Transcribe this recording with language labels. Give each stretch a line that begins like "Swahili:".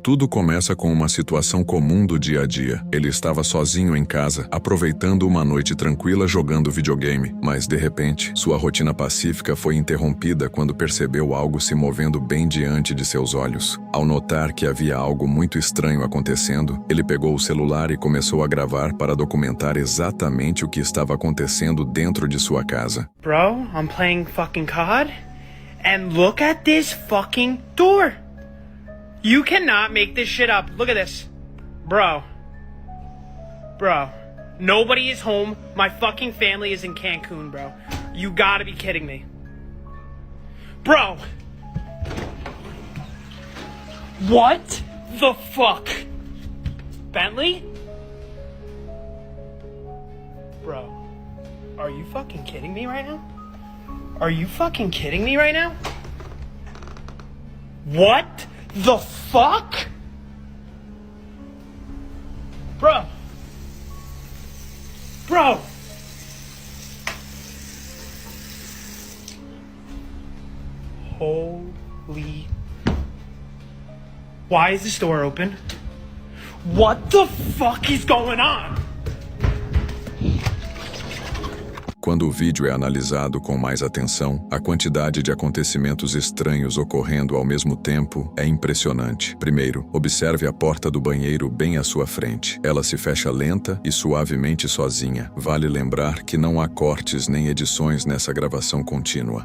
Portuguese: Tudo começa com uma situação comum do dia a dia. Ele estava sozinho em casa, aproveitando uma noite tranquila jogando videogame, mas de repente, sua rotina pacífica foi interrompida quando percebeu algo se movendo bem diante de seus olhos. Ao notar que havia algo muito estranho acontecendo, ele pegou o celular e começou a gravar para documentar exatamente o que estava acontecendo dentro de sua casa.
English: Bro, I'm playing fucking COD, and look at this fucking door. You cannot make this shit up. Look at this. Bro. Bro, nobody is home. My fucking family is in Cancun, bro. You gotta be kidding me. Bro! What the fuck? Bentley? Bro, are you fucking kidding me right now? Are you fucking kidding me right now? What the fuck? Bro. Bro. Holy. Why is this door open? What the fuck is going on?
Portuguese: Quando o vídeo é analisado com mais atenção, a quantidade de acontecimentos estranhos ocorrendo ao mesmo tempo é impressionante. Primeiro, observe a porta do banheiro bem à sua frente. Ela se fecha lenta e suavemente sozinha. Vale lembrar que não há cortes nem edições nessa gravação contínua.